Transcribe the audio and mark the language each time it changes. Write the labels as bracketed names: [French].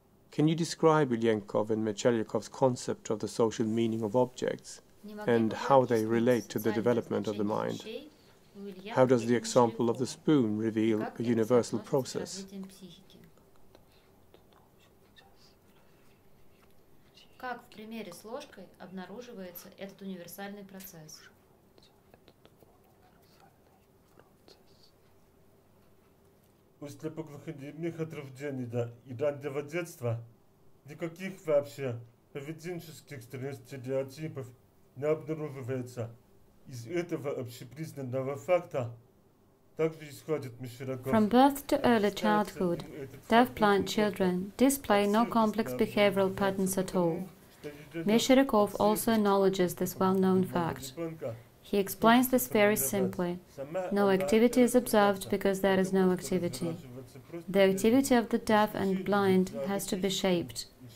[English] Can you describe Ilyenkov and Meshcheryakov's concept of the social meaning of objects and how they relate to the development of the mind? How does the example of the spoon reveal a universal process? [Russian] Как в примере с ложкой обнаруживается этот универсальный процесс? После поглухонемых от рождения до и раннего детства никаких вообще поведенческих стереотипов не обнаруживается. Из этого общепризнанного факта также исходит Мещеряков. [English] From birth to early childhood, deaf-blind children display no complex behavioral patterns at all. Mescheryakov also acknowledges this well-known fact. He explains this very simply. No activity is observed because there is no activity. The activity of the deaf and blind has to be shaped.